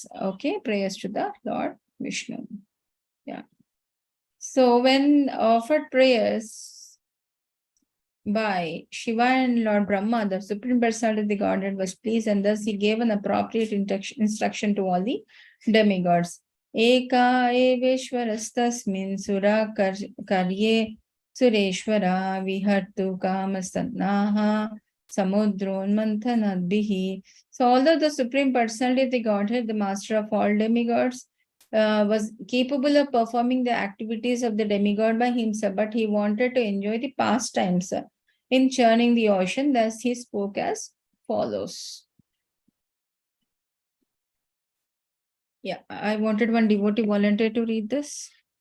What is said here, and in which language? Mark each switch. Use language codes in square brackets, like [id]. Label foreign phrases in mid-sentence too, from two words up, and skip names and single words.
[en] Okay, prayers to the Lord Vishnu. Yeah. So when offered prayers by Shiva and Lord Brahma, the Supreme Personality of the Godhead was pleased, and thus he gave an appropriate instruction to all the demigods. [sa] Eka eveshwarastasmin sura karye sureshwara vihattu kamastannaha samudron manthanadbihi. [en] So although the Supreme Personality of the Godhead, the master of all demigods, was capable of performing the activities of the demigod by himself, but he wanted to enjoy the pastimes in churning the ocean. Thus he spoke as follows. Yeah, I wanted one devotee volunteer to read this.